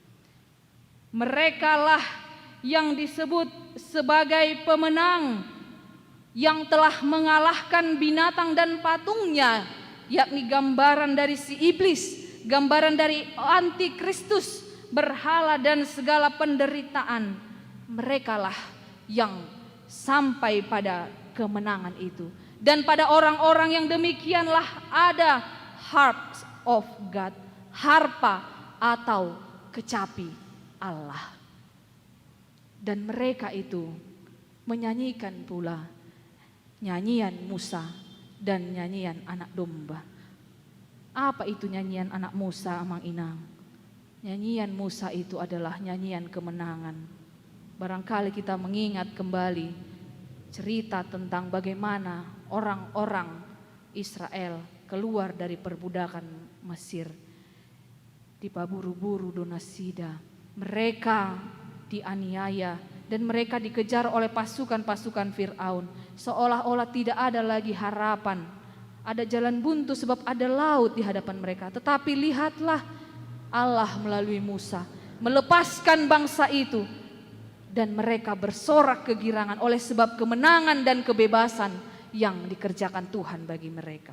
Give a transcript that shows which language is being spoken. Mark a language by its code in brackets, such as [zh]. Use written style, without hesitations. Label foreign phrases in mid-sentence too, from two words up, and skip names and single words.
[id] Merekalah yang disebut sebagai pemenang yang telah mengalahkan binatang dan patungnya, yakni gambaran dari si iblis, gambaran dari antikristus, berhala dan segala penderitaan. Merekalah yang sampai pada kemenangan itu. Dan pada orang-orang yang demikianlah ada [en] harps of God, [id] harpa atau kecapi Allah. Dan mereka itu menyanyikan pula nyanyian Musa dan nyanyian anak domba. Apa itu nyanyian anak Musa, [bbc] Amang Inang? [id] Nyanyian Musa itu adalah nyanyian kemenangan. Barangkali kita mengingat kembali cerita tentang bagaimana orang-orang Israel keluar dari perbudakan Mesir. [bbc] Dipaburu-buru donasida, [id] mereka dianiaya dan mereka dikejar oleh pasukan-pasukan Fir'aun. Seolah-olah tidak ada lagi harapan, ada jalan buntu sebab ada laut di hadapan mereka. Tetapi lihatlah, Allah melalui Musa melepaskan bangsa itu, dan mereka bersorak kegirangan oleh sebab kemenangan dan kebebasan yang dikerjakan Tuhan bagi mereka.